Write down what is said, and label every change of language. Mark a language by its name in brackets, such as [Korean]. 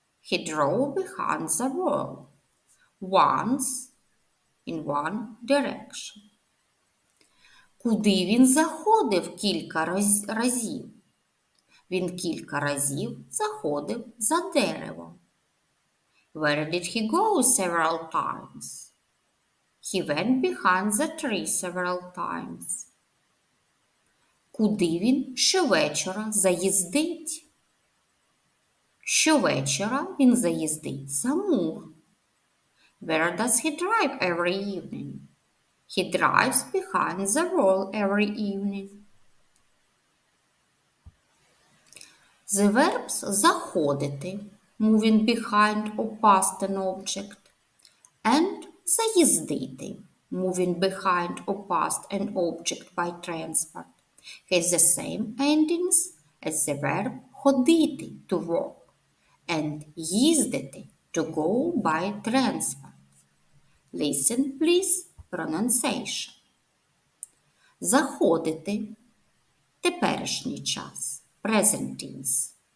[English] He drove behind the wall. Once, in one direction. [Ukrainian] Куди він заходив кілька разів? Він кілька разів заходив за дерево. [English] Where did he go several times? He went behind the tree several times. [Ukrainian] Куди він щовечора заїздить? Щовечора він заїздить за мур. [English] Where does he drive every evening? He drives behind the wall every evening. The verbs заходити, moving behind or past an object, and заїздити, moving behind or past an object by transport, has the same endings as the verb ходити to walk and їздити to go by transport. Listen, please, pronunciation. [Ukrainian] Заходити – теперішній час, [English] present tense.